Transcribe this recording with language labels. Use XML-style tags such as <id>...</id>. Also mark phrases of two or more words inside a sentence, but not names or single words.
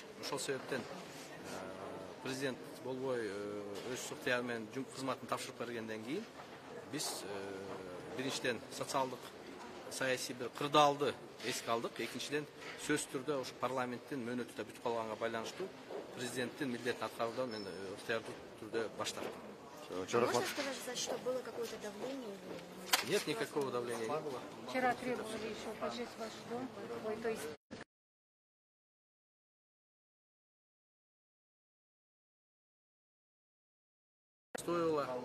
<ky>Ошол себептен президент болбой өз ыктыяры менен кызматын тапшырып бергенден кийин биз биринчиден социалдык саясий бир кырдаалды эске алдык. Экинчиден сөзсүз түрдө ушу парламенттин мөөнөтү да бүтүп калганга байланыштуу президенттин милдетин аткаруудан мен ыктыярдуу түрдө баш тарттым.</ky> <ru>Можно сказать, что было какое-то давление? Нет, никакого давления не было. Вчера требовали еще поджечь ваш дом, то есть... Стоило.</ru>